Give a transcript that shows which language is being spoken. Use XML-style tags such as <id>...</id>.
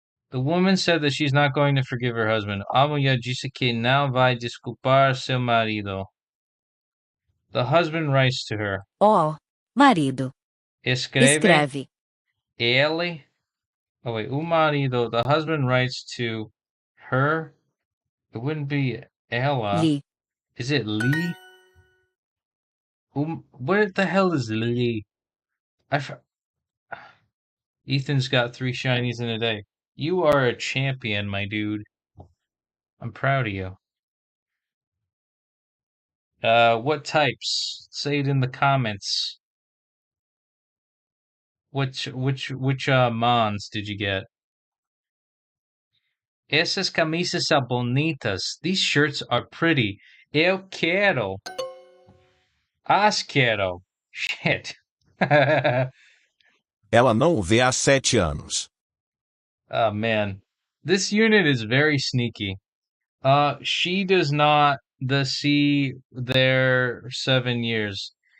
<en>The woman said that she's not going to forgive her husband.</en> <pt>A mulher disse que não vai desculpar seu marido.</pt> <en>The husband writes to her.</en> <pt>Ó, marido. Escreve Escreve. ele.</pt> <en>Oh wait,</en> <pt>o marido.</pt> <en>The husband writes to her. It wouldn't be ela.</en> <pt>Li.</pt> <en>Is it Lee? What the hell is Lee? Ethan's got 3 shinies in a day. You are a champion, my dude. I'm proud of you. What types? Say it in the comments. Which mons did you get?</en> <pt>Essas camisas são bonitas.</pt> <en>These shirts are pretty.</en> <pt>Eu quero. As quero.</pt> <en>Shit.</en> <pt>Ela não o vê há 7 anos.</pt> <en>Oh man. This unit is very sneaky. She does not see their 7 years.</en>